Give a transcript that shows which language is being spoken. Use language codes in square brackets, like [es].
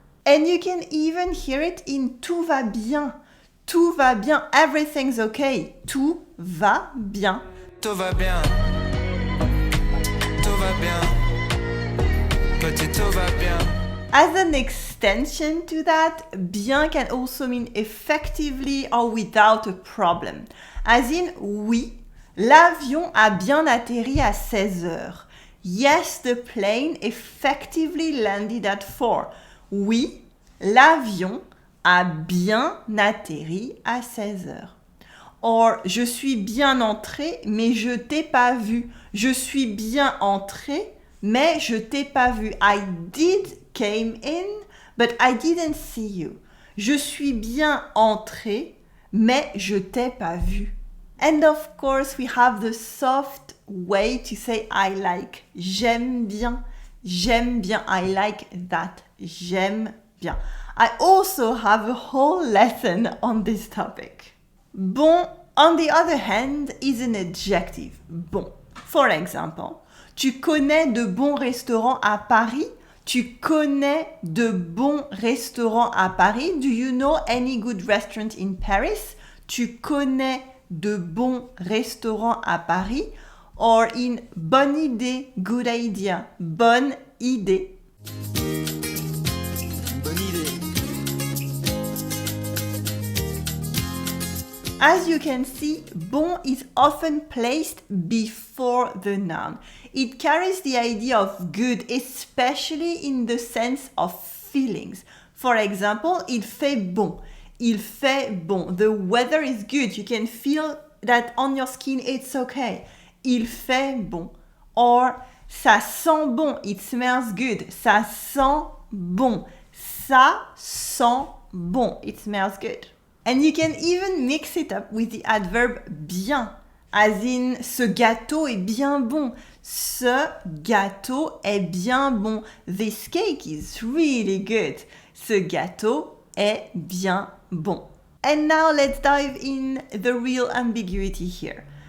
[en] And you can even hear it in [fr] tout va bien. Tout va bien, [en] everything's okay. [fr] Tout va bien. Tout va bien. Tout va bien. Petit tout va bien. [en] As an extension to that, bien can also mean effectively or without a problem. As in, [fr] oui, l'avion a bien atterri à 16 heures. [en] Yes, the plane effectively landed at 4. [fr] Oui, l'avion a bien atterri à 16 heures. Or, je suis bien entré, mais je t'ai pas vu. Je suis bien entré, mais je t'ai pas vu. [en] I did came in, but I didn't see you. [fr] Je suis bien entré, mais je t'ai pas vu. [en] And of course, we have the soft way to say I like. [fr] J'aime bien, [en] I like that. [fr] J'aime bien. [en] I also have a whole lesson on this topic. Bon, on the other hand, is an adjective. [fr] Bon. [en] For example, [fr] tu connais de bons restaurants à Paris? Tu connais de bons restaurants à Paris? [en] Do you know any good restaurant in Paris? [fr] Tu connais de bons restaurants à Paris? [en] Or in [fr] bonne idée, [en] good idea. [fr] Bonne idée. Bonne idée. [en] As you can see, bon is often placed before the noun. It carries the idea of good, especially in the sense of feelings. For example, [fr] il fait bon. Il fait bon. [en] The weather is good. You can feel that on your skin, it's okay. [fr] Il fait bon. Or, ça sent bon. [en] It smells good. [fr] Ça sent bon. Ça sent bon. [en] It smells good. And you can even mix it up with the adverb bien. As in, [fr] ce gâteau est bien bon. Ce gâteau est bien bon. [en] This cake is really good. [fr] Ce gâteau est bien bon. [en] And now let's dive in the real ambiguity here.